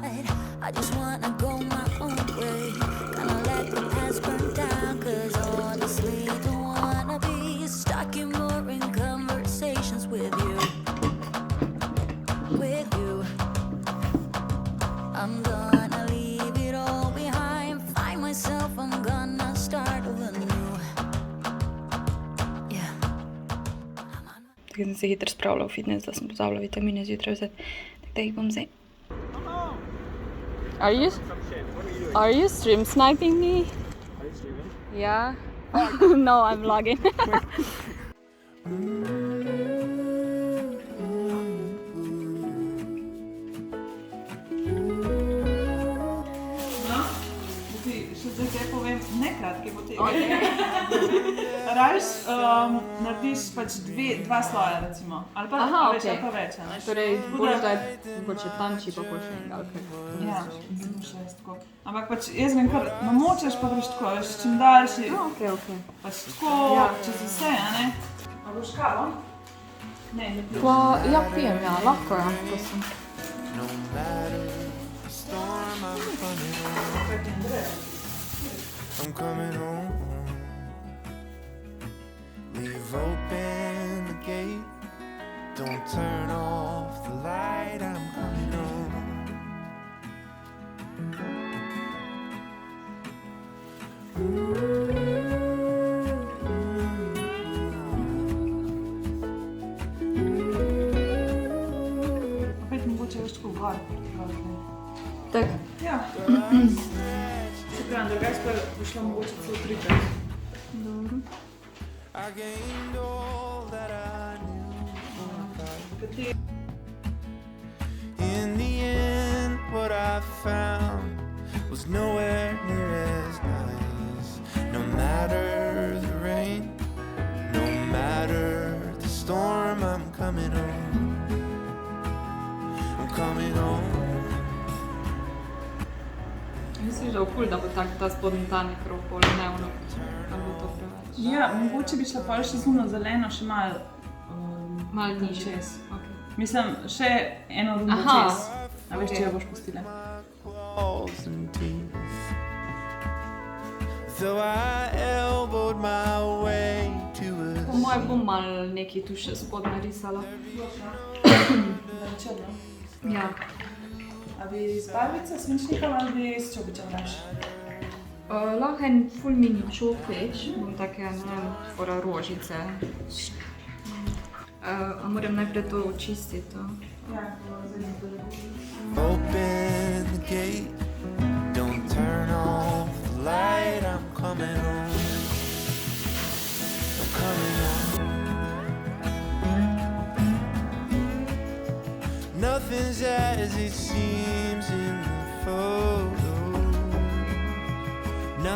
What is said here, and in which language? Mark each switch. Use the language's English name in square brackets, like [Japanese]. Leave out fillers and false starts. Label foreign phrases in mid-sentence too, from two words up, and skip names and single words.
[English] I just wanna go my own way, kinda let the past burn down, cause honestly don't wanna be stuck in boring conversations with you. With you, I'm gonna leave it all behind, find myself, I'm gonna start over new. Yeah. [Slovenian] Tako sem se hitro spravila v fitness, da sem pozabila vitamine zjutraj vzeti, tako da jih bom zdaj. [English] Are you stream sniping me? Are you streaming? Yeah. No, I'm vlogging. [Slovenian] Še zdaj kaj povem, ne kratke potege. Rajš narediš pač 2 sloja recimo, ali pa več. Torej, boš da mogoče tanči pa pol še enega, ali Ja, zelo še jaz tako. Ampak pač jaz grem kar namočaš, pa greš tako, veš, čim daljši, Okay. pač tako, čez vse, a ne? A boš kavo? Ne piješ. Pa, ja, pijem, ja, lahko ja, prosim. [English] I'm coming home. Leave open the gate. Don't turn off the light. I'm coming home. [Slovenian] Opet mogoče veš tako gor. Tak, Ja. Se pravim, drugače pa bo šlo mogoče celo 3-krat. dobro. [English] I gained all that I knew. In the end, what I found was nowhere near as nice. No matter the rain, no matter the storm, I'm coming home. I'm coming home. [Slovenian] Misliš, da je ful, da bo tak ta spodnji tanek rok pol dnevno, ali bo to preveč? Ja, mogoče bi šla pol še zuno zeleno, še malo Malo nižje. čez. Okay. Mislim, še eno rundo Aha. čez. A veš, če jo boš pustila. [English] Claws and teeth. So I elbowed my way to [Slovenian] Po a moje bom malo nekaj tu še spod narisala. Da je črno. Ja. A bi iz barvice svinčnikov ali bi s čopičem daš? Lahko en ful mini čopič, bom take, ne vem, fora rožice. A moram najprej to očistiti, to. Ja, zdaj ne bo [English] open the gate. Don't turn off the light. I'm coming home. I'm coming home. Nothing's as it seems in the photo.